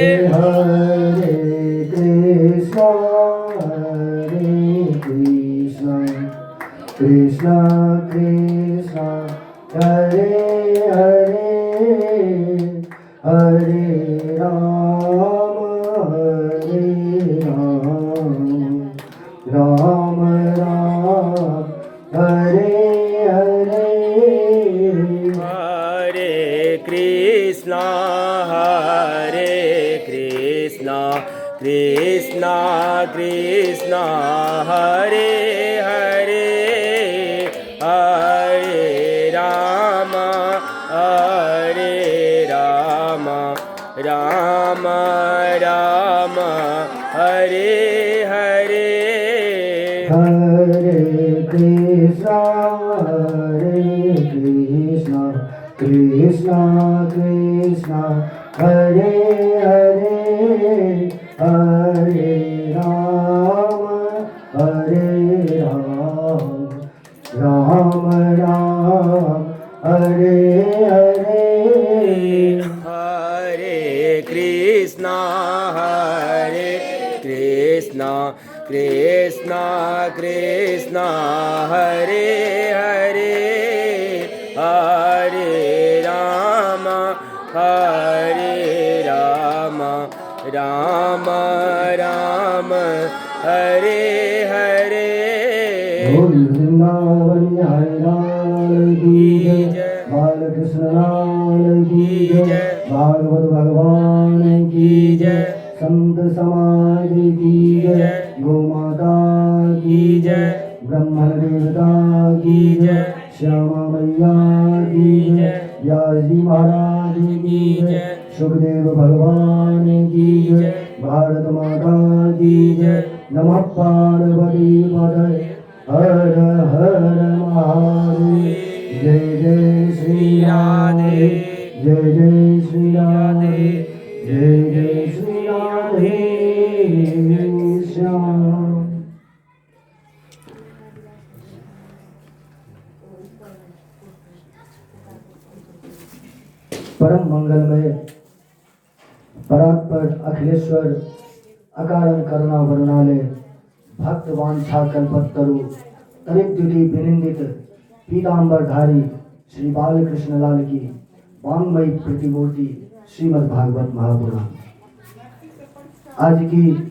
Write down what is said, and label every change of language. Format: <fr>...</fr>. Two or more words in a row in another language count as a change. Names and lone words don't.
<sa>हरे कृष्णा कृष्ण कृष्ण हरे हरे हरे राम राम राम हरे हरे हरे कृष्ण, कृष्ण कृष्ण, हरे हरे, हरे राम, राम राम, हरे हरे. हरे कृष्णा कृष्णा कृष्णा हरे हरे हरे राम राम राम हरे हरे हरे कृष्ण, कृष्ण कृष्ण, हरे हरे, हरे राम, राम राम, हरे हरे.</sa> <hi>बोल वृंदावन हरे लाल की जय, बालकृष्ण लाल की जय, भागवत भगवान की जय, संत समाज की जय, गौ माता की जय, ब्रह्मण देवता की जय, श्यामा मैया की जय, व्यास जी महाराज की जय, सुखदेव भगवान की जय, भारत माता की जय,</hi> <sa>नमः पार्वती पतये हर हर महादेव।</sa> <hi>जय जय श्री राधे, जय जय श्री राधे, जय जय श्री राधे श्याम। परम मंगलमय परात्पर अखिलेश्वर अकारण करुणा वरुणालय भक्त वांछा कल्पतरु तरिद्युति विनिंदित पीतांबरधारी श्री बालकृष्ण लाल की वांगमयी प्रतिमूर्ति श्रीमद् भागवत महापुराण आज की</hi>